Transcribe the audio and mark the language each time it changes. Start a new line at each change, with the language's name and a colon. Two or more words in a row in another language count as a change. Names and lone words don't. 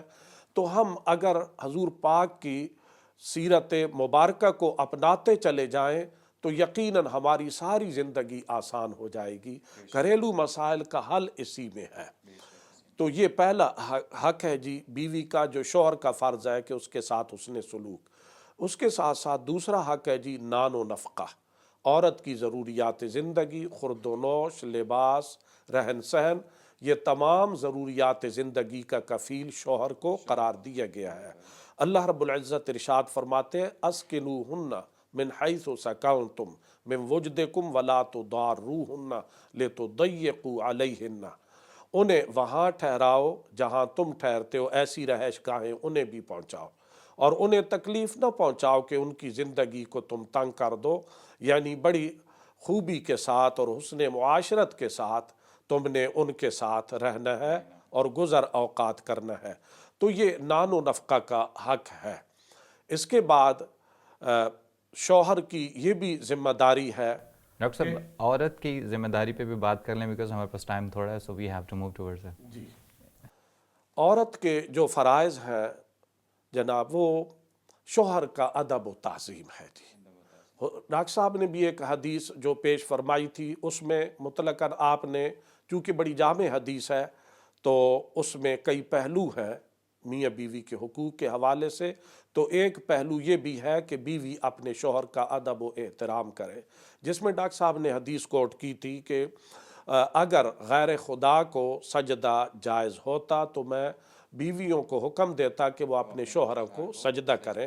Urdu: تو ہم اگر حضور پاک کی سیرت مبارکہ کو اپناتے چلے جائیں تو یقیناً ہماری ساری زندگی آسان ہو جائے گی۔ گھریلو مسائل کا حل اسی میں ہے۔ تو یہ پہلا حق ہے جی بیوی کا، جو شوہر کا فرض ہے کہ اس کے ساتھ حسن سلوک۔ اس کے ساتھ ساتھ دوسرا حق ہے جی نان و نفقہ، عورت کی ضروریات زندگی، خورد و نوش، لباس، رہن سہن، یہ تمام ضروریات زندگی کا کفیل شوہر کو قرار دیا گیا ہے۔ اللہ رب العزت ارشاد فرماتے ہیں
Arabic: اسکنوہن من حیث سکنتم من وجدکم ولا تضاروہن لتضیقوا علیہن،
Urdu: انہیں وہاں ٹھہراؤ جہاں تم ٹھہرتے ہو، ایسی رہائش گاہیں انہیں بھی پہنچاؤ اور انہیں تکلیف نہ پہنچاؤ کہ ان کی زندگی کو تم تنگ کر دو، یعنی بڑی خوبی کے ساتھ اور حسن معاشرت کے ساتھ تم نے ان کے ساتھ رہنا ہے اور گزر اوقات کرنا ہے۔ تو یہ نان و نفقہ کا حق ہے۔ اس کے بعد شوہر کی یہ بھی ذمہ داری ہے۔ ڈاکٹر صاحب عورت کی ذمہ داری پہ بھی بات کر لیں بیکاز ہمارے پاس ٹائم تھوڑا ہے،
English: so we have to move towards it.
Urdu: جی، عورت کے جو فرائض ہیں جناب، وہ شوہر کا ادب و تعظیم ہے۔ جی، ڈاکٹر صاحب نے بھی ایک حدیث جو پیش فرمائی تھی، اس میں مطلقاً آپ نے، چونکہ بڑی جامع حدیث ہے تو اس میں کئی پہلو ہیں میاں بیوی کے حقوق کے حوالے سے، تو ایک پہلو یہ بھی ہے کہ بیوی اپنے شوہر کا ادب و احترام کرے، جس میں ڈاکٹر صاحب نے حدیث کوٹ کی تھی کہ اگر غیر خدا کو سجدہ جائز ہوتا تو میں بیویوں کو حکم دیتا کہ وہ اپنے شوہروں کو سجدہ کریں۔